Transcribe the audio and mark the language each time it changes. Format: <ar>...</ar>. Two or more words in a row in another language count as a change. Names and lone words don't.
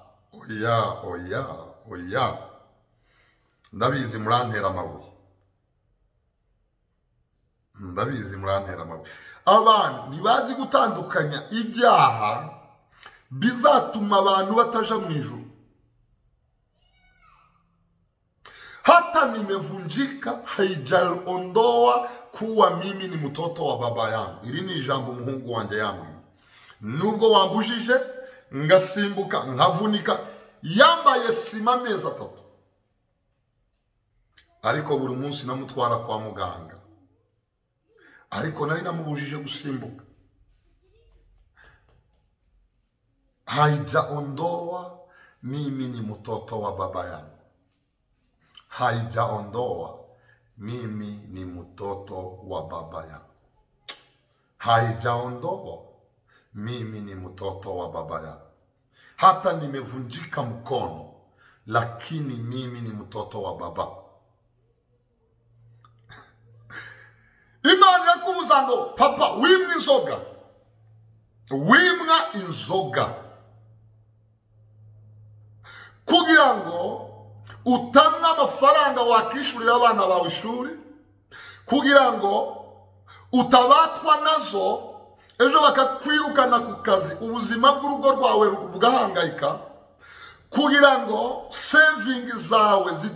<rw>Ndabizi murantera amabuye. Abantu ntibazi gutandukanya ibyaha bizatuma abantu bataja mu ijuru.</rw> <sw>Hata nimevunjika haijaondoa kuwa mimi ni mtoto wa baba yangu.</sw> <rw>Iri ni ijambo umuhungu wanjye yambwiye. Nubwo wambujije ngasimbuka nkavunika, yambaye sima amezi 3, ariko buri munsi namutwara kwa muganga, ariko nari namubujije gusimbuka.</rw> <sw>Haijaondoa mimi ni mtoto wa baba yangu. Haijaondoa mimi ni mtoto wa baba yangu. Haijaondoa mimi ni mtoto wa baba yangu. Hata nimevunjika mkono, lakini mimi ni mtoto wa baba.</sw> <rw>Imana yakubuza ngo papa wimwa inzoga kugira ngo utamwe amafaranga wakishurira abana bawe ishuri, kugira ngo utabatwa nazo ejo bakakwirukana ku kazi, ubuzima bw'urugo rwawe bugahangayika, kugira ngo saving zawe</rw>